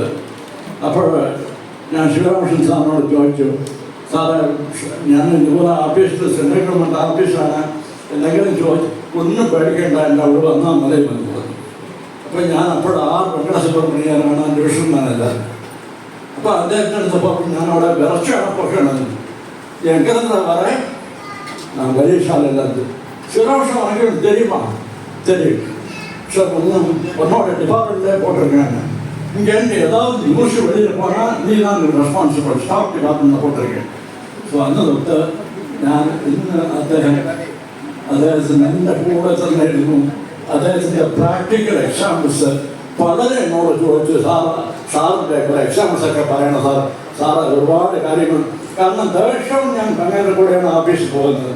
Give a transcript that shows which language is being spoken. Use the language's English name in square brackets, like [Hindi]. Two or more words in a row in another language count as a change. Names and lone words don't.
[Malayalam] അപ്പോൾ ഞാൻ ശിവരാമകൃഷ്ണൻ സാറിനോട് ചോദിച്ചു, സാറേ ഞാൻ ഇതുപോലെ ഓഫീസിൽ [English] central government [Malayalam] ഓഫീസാണ്, എന്തെങ്കിലും ഒന്നും പേടിക്കേണ്ട, എൻ്റെ അവിടെ വന്നാൽ മതി എന്ന് പറഞ്ഞു. അപ്പോൾ ഞാൻ R. വെങ്കടസുബ്രഹ്മണ്യനാണ് [English] division manager. [Malayalam] അപ്പോൾ അദ്ദേഹത്തിൻ്റെ അടുത്തപ്പോൾ ഞാൻ അവിടെ വിറച്ചാണ് പൊയ്ക്കണത്. എനിക്കെന്താ പറയാൻ, [Tamil] நான் வெளியில இருந்து சில வருஷம் வரைக்கும் தெரியுமா தெரியும் சார், உன்னோட டிபார்ட்மெண்ட்லேயே போட்டிருக்காங்க. இங்கேருந்து ஏதாவது நியூஸ் வெளியில் போனால் நீ தான் ரெஸ்பான்சிபிள், ஸ்டாஃப் டிபார்ட்மெண்ட்டில் போட்டிருக்கேன். ஸோ அந்த [Malayalam] തൊട്ട് ഞാൻ ഇന്ന് അദ്ദേഹത്തിന് എൻ്റെ കൂടെ തന്നെ ഇരുന്നു. അദ്ദേഹത്തിൻ്റെ [English] practical examples [Malayalam] പലരും എന്നോട് ചോദിച്ചു, സാറിൻ്റെ എക്സാമ്പിൾസൊക്കെ പറയണം സാറ് ഒരുപാട് കാര്യങ്ങൾ. കാരണം ദിവസവും ഞാൻ അങ്ങനെ കൂടെയാണ് ഓഫീസിൽ പോകുന്നത്.